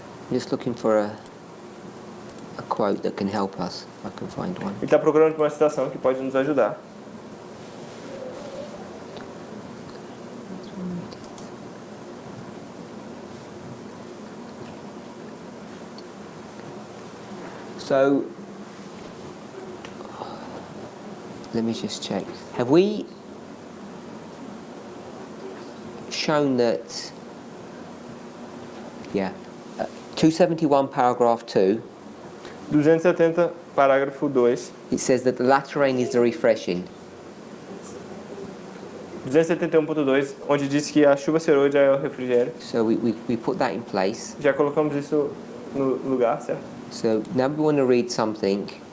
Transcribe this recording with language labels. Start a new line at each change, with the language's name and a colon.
English: Just looking for a quote that can help us, if I can find one.
Portuguese: Ele está procurando por uma citação que pode nos ajudar.
English: So, let me just check. Have we shown that, 271 paragraph 2,
Portuguese: 270, parágrafo 2.
English: it says that the latter rain is the refreshing.
Portuguese: 271.2, onde diz que a chuva serôdia é o refrigério.
English: So we put that in place.
Portuguese: Já colocamos isso no lugar, certo?
English: So now we want to read something.